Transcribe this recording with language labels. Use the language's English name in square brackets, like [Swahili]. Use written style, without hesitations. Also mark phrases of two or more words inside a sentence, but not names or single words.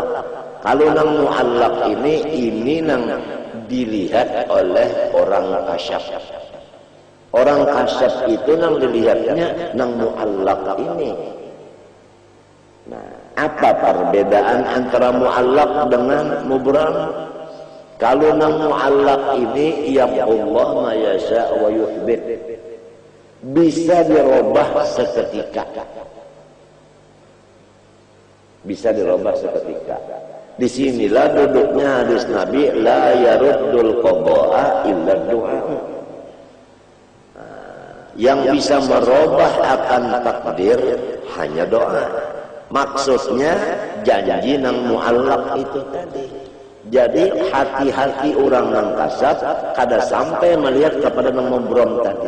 [Banjar] Kalau nang muallaq ini nang dilihat oleh orang kasyaf. Orang kasyaf itu nang dilihatnya nang muallaq ini. Nah, apa perbedaan antara muallaq dengan mubram? Kalau nang muallaq ini ya [Arabic] الله ما يشاء ويثبت, [Banjar] bisa dirubah seketika. Bisa dirubah seketika. Disinilah duduknya hadis Nabi, [Arabic] لا يرد القضاء إلا الدعاء. [Banjar] Yang bisa merubah akan takdir hanya doa. Maksudnya janji nang muallaq itu tadi. Jadi hati-hati orang nang kasab kada sampai melihat kepada nang membrom tadi.